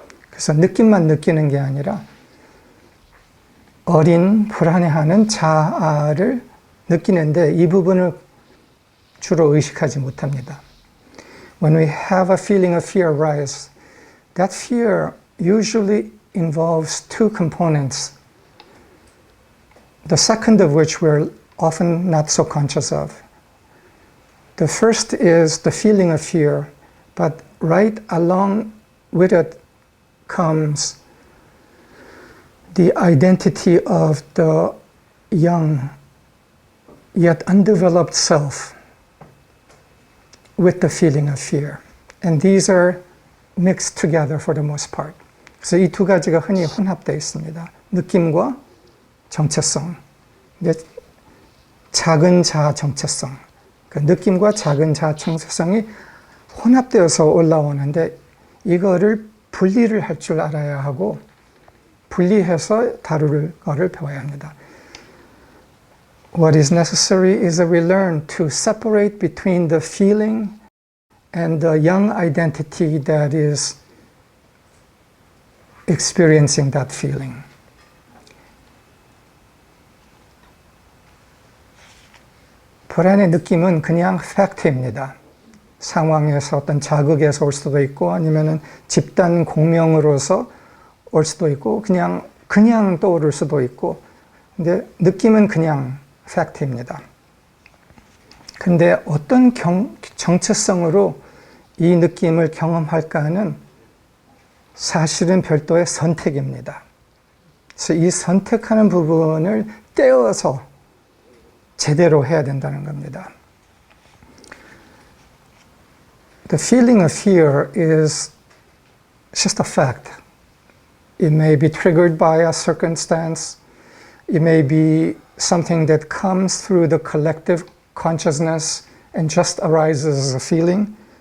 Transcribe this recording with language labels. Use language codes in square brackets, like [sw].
[ko] 그래서 느낌만 느끼는 게 아니라 어린 불안해하는 자아를 느끼는데 이 부분을 주로 의식하지 못합니다. [en] When we have a feeling of fear rise, that fear usually involves two components, the second of which we're often not so conscious of. The first is the feeling of fear, but right along with it comes the identity of the young, yet undeveloped self with the feeling of fear. And these are mixed together for the most part. [ko] 그래서 이 두 가지가 흔히 혼합되어 있습니다. 느낌과 정체성. 작은 자아 정체성. 그 느낌과 작은 자아 정체성이 혼합되어서 올라오는데 이거를 분리를 할 줄 알아야 하고 분리해서 다룰 거를 배워야 합니다. [en] What is necessary is that we learn to separate between the feeling and the young identity that is experiencing that feeling. [ko] 불안의 느낌은 그냥 팩트입니다. 상황에서 어떤 자극에서 올 수도 있고 아니면은 집단 공명으로서 올 수도 있고 그냥 떠오를 수도 있고 근데 느낌은 그냥 팩트입니다. 근데 어떤 정체성으로 이 느낌을 경험할까는 사실은 별도의 선택입니다. 그래서 이 선택하는 부분을 떼어서 제대로 해야 된다는 겁니다. [en] The feeling of fear is just a fact. It may be triggered by a circumstance. It may be something that comes through the collective consciousness and just arises as a feeling.